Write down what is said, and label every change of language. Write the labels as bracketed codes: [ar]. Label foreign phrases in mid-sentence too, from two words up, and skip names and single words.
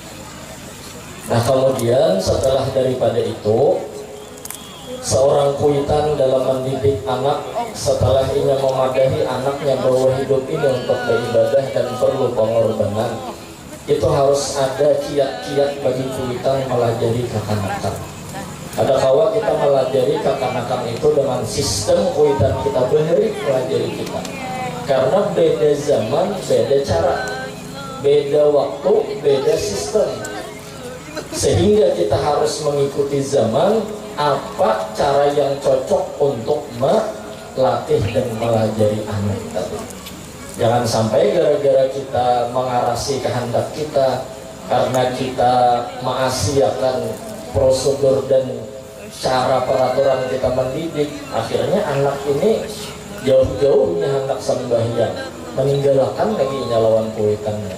[bjn] Nah kemudian setelah daripada itu seorang kuitan dalam mendidik anak setelah ia memadahi anaknya bahwa hidup ini untuk beribadah dan perlu pengorbanan itu harus ada kiat-kiat bagi kuitan melajari kekanakan. Ada kawa kita melajari kekanakan itu dengan sistem kuitan kita beri melajari kita karena beda zaman beda cara beda waktu beda sistem sehingga kita harus mengikuti zaman apa cara yang cocok untuk melatih dan melajari anak tadi. Jangan sampai gara-gara kita mengarasi kehendak kita karena kita mengaasiakan prosedur dan cara peraturan kita mendidik, akhirnya anak ini jauh-jauhnya hendak sembahyang meninggalkan lagi nyalawan kuitannya.